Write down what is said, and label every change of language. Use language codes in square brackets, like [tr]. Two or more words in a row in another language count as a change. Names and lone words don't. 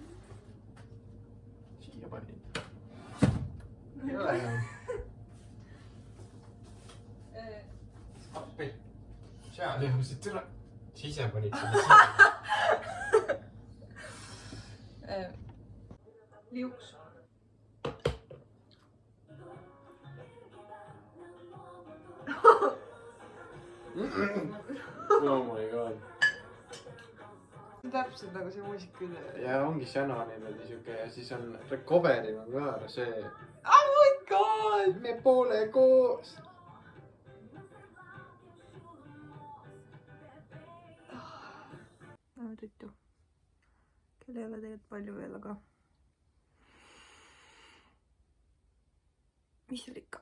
[et] Siia panid. Ei ole enam. Appi. Seal jõusid üle. Sise panid selle siia. Liuks. [en] Oh my god. [et] Täpselt nagu see muusikavideo. Ja ongi Shana niimoodi siuke ja siis on Recovery on ka see. [en] Oh my god! [et] Me pole koos. No tütu. Kell ei ole tegelikult palju veel, aga mis seal ikka?